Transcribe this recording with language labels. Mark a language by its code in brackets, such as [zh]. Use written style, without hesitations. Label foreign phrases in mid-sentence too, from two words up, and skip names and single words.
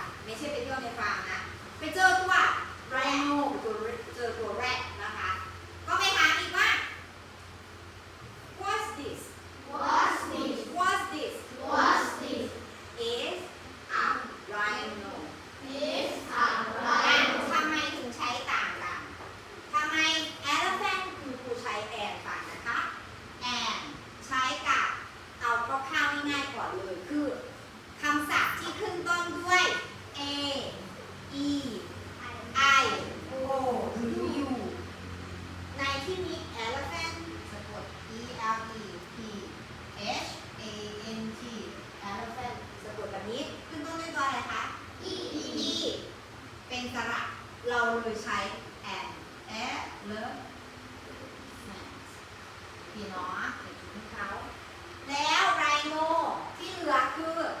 [th] ไม่ใช่ไปเที่ยวในฟาร์มนะไปเจอตัวไรโนเจอตัวแรดนะคะก็ไปถามอีกว่า [en] what's this What's this? what's this What's this? is a rhino It's a [th] ทำไมถึงใช้ต่างกันทำไม elephant คือครูใช้ and ก่อนนะคะ and ใช้กับเอาคร่าว ๆง่ายๆก่อนเลยคือคำศัพท์ที่ขึ้นต้นด้วย a e i o หรือ u ในที่นี้ elephant สะกด e l e p h a n t elephant สะกดแบบนี้ขึ้นต้นด้วยตัวอะไรคะ e เป็นสระเราเลยใช้ andพี่น้องเห็นไหมเขาแล้วไรโนที่เหลือคือ